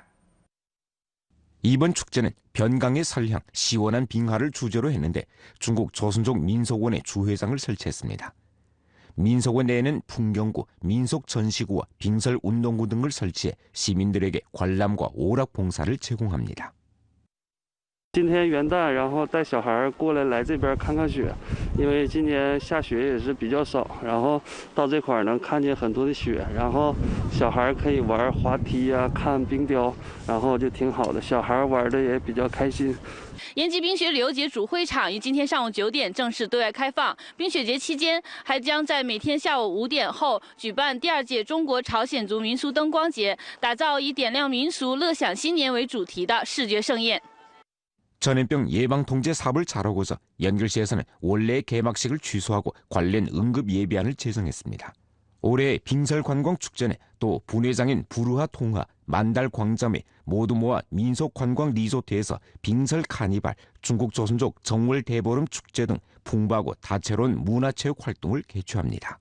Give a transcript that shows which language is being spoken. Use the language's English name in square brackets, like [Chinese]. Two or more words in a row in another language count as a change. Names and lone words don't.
[Korean] 이번 축제는 변강의 설향, 시원한 빙하를 주제로 했는데 중국 조선족 민속원의 주회장을 설치했습니다. 민속원 내에는 풍경구, 민속전시구와 빙설운동구 등을 설치해 시민들에게 관람과 오락 봉사를 제공합니다. [Chinese] 今天元旦，然后带小孩过来这边看看雪，因为今年下雪也是比较少，然后到这块能看见很多的雪，然后小孩可以玩滑梯啊，看冰雕，然后就挺好的，小孩玩的也比较开心。延吉冰雪旅游节主会场于今天上午9点正式对外开放。冰雪节期间，还将在每天下午5点后举办第2届中国朝鲜族民俗灯光节，打造以点亮民俗、乐享新年为主题的视觉盛宴。 [Korean] 전염병 예방 통제 사업을 잘하고서 연길시에서는 원래 개막식을 취소하고 관련 응급 예비안을 제정했습니다. 올해 빙설관광축제는 또 분회장인 부르하 통하, 만달 광자매 모두 모아 민속관광 리조트에서 빙설 카니발, 중국 조선족 정월 대보름 축제 등 풍부하고 다채로운 문화체육 활동을 개최합니다.